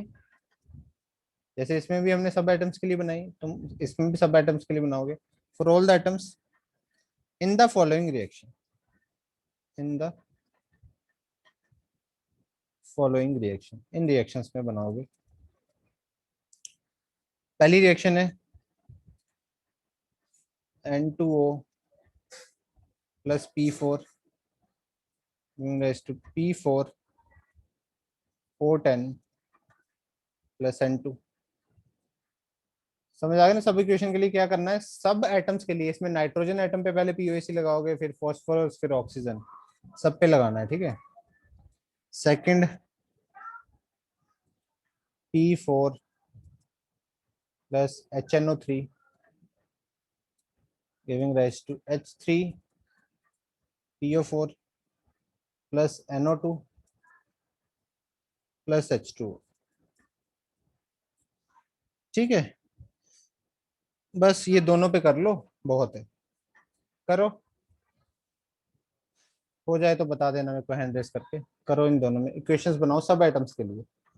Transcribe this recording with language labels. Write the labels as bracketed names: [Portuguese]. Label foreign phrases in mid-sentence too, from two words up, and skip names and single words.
[Hindi] जैसे इसमें भी हमने सब एटम्स के लिए बनाई, तुम इसमें भी सब एटम्स के लिए बनाओगे, [English] for all the atoms in the following reaction, in the following reaction, in reactions [Hindi] में बनाओगे। पहली रिएक्शन है [English] N2O plus P4 giving rise to P4 O10 plus N2। [Hindi] समझ आ गया ना? सब इक्वेशन के लिए क्या करना है, सब एटम्स के लिए, इसमें [English] nitrogen atom [Hindi] पे पहले POAC लगाओगे, फिर फॉस्फोरस, फिर ऑक्सीजन, सब पे लगाना है। ठीक है, [English] सेकंड P4 plus HNO3 giving rise to H3PO4 plus NO2 plus H2। [Hindi] ठीक है, बस ये दोनों पे कर लो, बहुत है, करो, हो जाए तो बता देना मेरे को [English] hand raise [Hindi] करके। करो, इन दोनों में इक्वेशंस बनाओ सब एटम्स के लिए।